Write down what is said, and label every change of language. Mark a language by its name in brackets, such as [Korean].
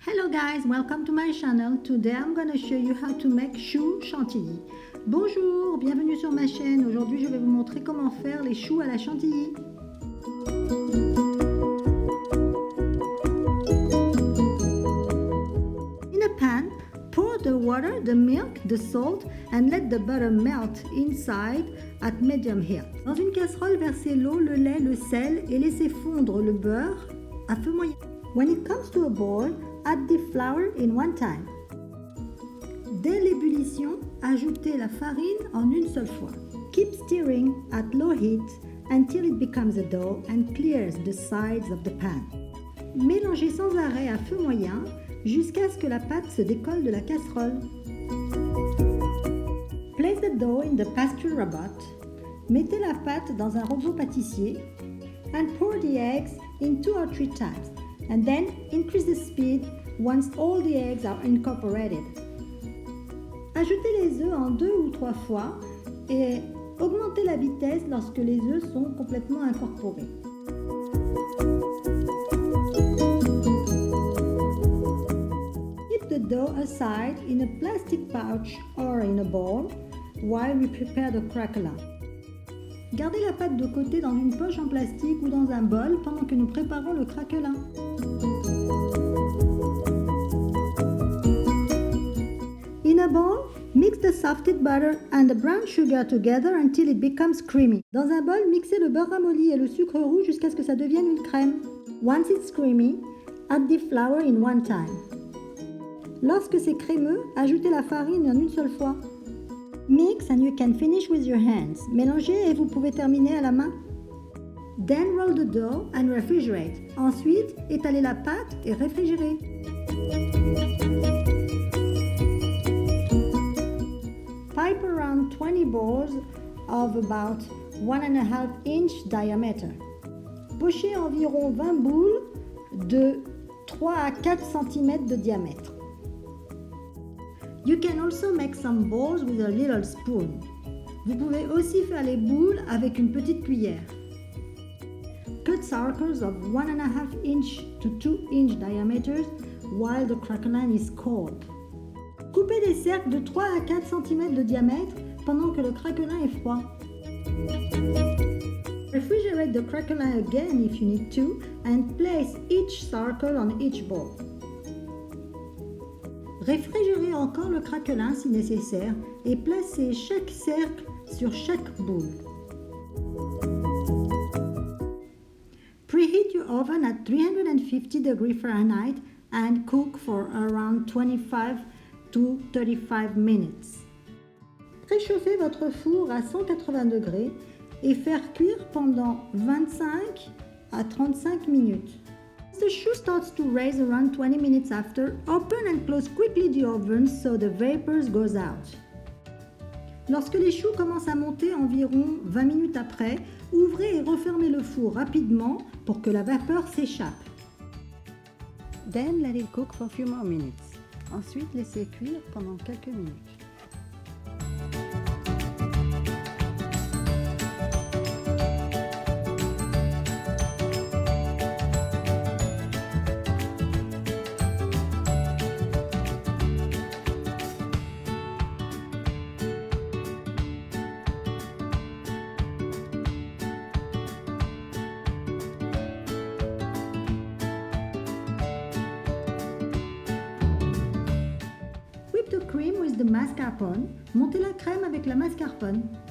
[English] guys, welcome to my channel. Today I'm gonna show you how to make choux chantilly. [French] Bonjour, bienvenue sur ma chaîne. Aujourd'hui je vais vous montrer comment faire les choux à la chantilly. [English] In a pan, pour the water, the milk, the salt and let the butter melt inside at medium heat. [French] Dans une casserole, versez l'eau, le lait, le sel et laissez fondre le beurre à feu moyen. [English] When it comes to a boil, add the flour in one time. [French] Dès l'ébullition, ajoutez la farine en une seule fois. [English] Keep stirring at low heat until it becomes a dough and clears the sides of the pan. [French] Mélangez sans arrêt à feu moyen jusqu'à ce que la pâte se décolle de la casserole. [English] Place the dough in the pastry robot. [French] Mettez la pâte dans un robot pâtissier [English] and pour the eggs in 2 or 3 times. And then increase the speed once all the eggs are incorporated. [French] Ajoutez les œufs en 2 ou 3 fois et augmentez la vitesse lorsque les œufs sont complètement incorporés. [English] Keep the dough aside in a plastic pouch or in a bowl while we prepare the craquelin. [French] Gardez la pâte de côté dans une poche en plastique ou dans un bol pendant que nous préparons le craquelin. [English] In a bowl, mix the softened butter and the brown sugar together until it becomes creamy. [French] Dans un bol, mixez le beurre ramolli et le sucre roux jusqu'à ce que ça devienne une crème. [English] Once it's creamy, add the flour in one time. [French] Lorsque c'est crémeux, ajoutez la farine en une seule fois. [English] Mix and you can finish with your hands. [French] Mélangez et vous pouvez terminer à la main. [English] Then roll the dough and refrigerate. [French] Ensuite, étalez la pâte et réfrigérez. [English] Pipe around 20 balls of about 1.5 inch diameter. [French] Pochez environ 20 boules de 3 à 4 cm de diamètre. [English] You can also make some balls with a little spoon. [French] Vous pouvez aussi faire les boules avec une petite cuillère. [English] Cut circles of 1.5 inch to 2 inch diameters while the craquelin is cold. [French] Coupez des cercles de 3 à 4 cm de diamètre pendant que le craquelin est froid. [English] Refrigerate the craquelin again if you need to and place each circle on each ball. [French] Réfrigérez encore le craquelin si nécessaire et placez chaque cercle sur chaque boule. [English] Preheat your oven at 350 degrees Fahrenheit and cook for around 25 to 35 minutes. [French] Préchauffez votre four à 180 degrés et faire cuire pendant 25 à 35 minutes. [English] The choux starts to rise around 20 minutes after. Open and close quickly the oven so the vapors goes out. [French] Lorsque les choux commencent à monter environ 20 minutes après, ouvrez et refermez le four rapidement pour que la vapeur s'échappe. [English] Then let it cook for a few more minutes. [French] Ensuite, laissez cuire pendant quelques minutes. [English] Whip the cream with the mascarpone. [French] Montez la crème avec la mascarpone.